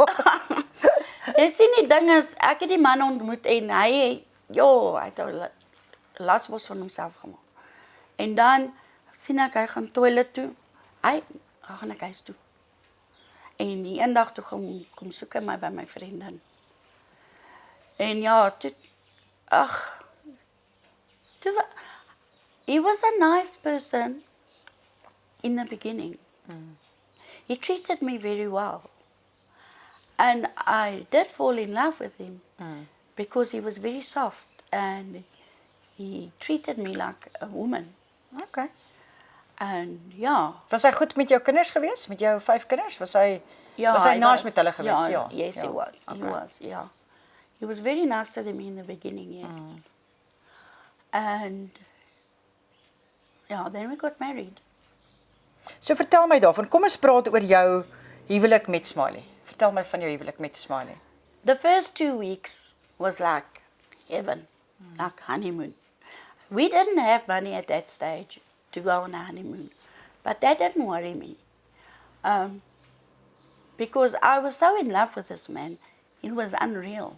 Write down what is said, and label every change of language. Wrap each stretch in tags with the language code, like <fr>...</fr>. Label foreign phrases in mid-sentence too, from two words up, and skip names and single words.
<af>jy sien die ding is, ek het die man ontmoet en hy het 'n lasbos van homself gemaak. En dan sien ek hy gaan toilet toe. Hy gaan ek huis toe. En die eendag toe kom soek hy my by my vriendin. En ja, toe</af> <en>he was a nice person in the beginning. He treated me very well. And I did fall in love with him because he was very soft and he treated me like a woman. Okay. And ja.</en> <af>Was hy goed met jou kinders gewees? Met jou 5 kinders? Was hy nice met hulle gewees? Ja.</af> <en>Yes, he was. He was, yeah. He was very nice to them in the beginning, yes. And yeah, then we got married.</en> <af>So vertel my daarvan. Kom ons praat oor jou huwelik met Smiley. Vertel my van jou huwelik met Smiley.</af> <en>The first 2 weeks was like heaven, like honeymoon. We didn't have money at that stage to go on a honeymoon, but that didn't worry me. Because I was so in love with this man, it was unreal.</en>